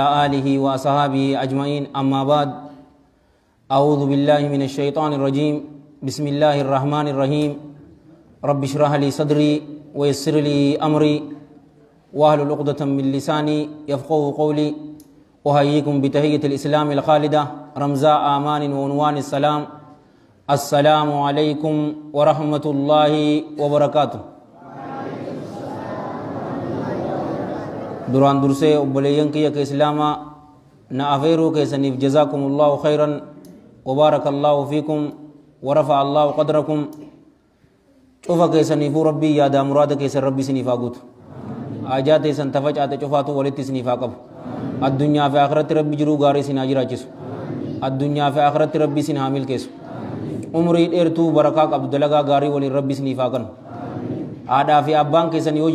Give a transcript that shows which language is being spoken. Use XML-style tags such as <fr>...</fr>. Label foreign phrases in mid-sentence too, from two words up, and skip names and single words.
<ar>آله وأصحابه أجمعين أما بعد أعوذ بالله من الشيطان الرجيم بسم الله الرحمن الرحيم رب اشرح لي صدري ويسر لي أمري واحلل عقدة من لساني يفقهوا قولي أحييكم بتحية الإسلام الخالدة رمزاء آمان وعنوان السلام السلام عليكم ورحمة الله وبركاته</ar> <om>duraan dursee obboleeyyan kiyya ka islaamaa na afeeruu keessaniif</om> <ar>جزاكم الله خيرا وبارك الله فيكم ورفع الله قدركم</ar> <om>cufa keessaniifuu rabbii yaadaa muraada keessan rabbi isiniif haa guutu haajaa teessan tafacaate cufaatu walitti isiniif haa qabu addunyaa fi akhiratti rabbi jiruu gaarii isin haa jiraachisu addunyaa fi akhiratti rabbi isin haa milkeessu umrii dheertuu barakaa qabdu dalagaa gaarii waliin rabbi isiniif haa kennu haadhaa fi abbaan keessan yoo</om>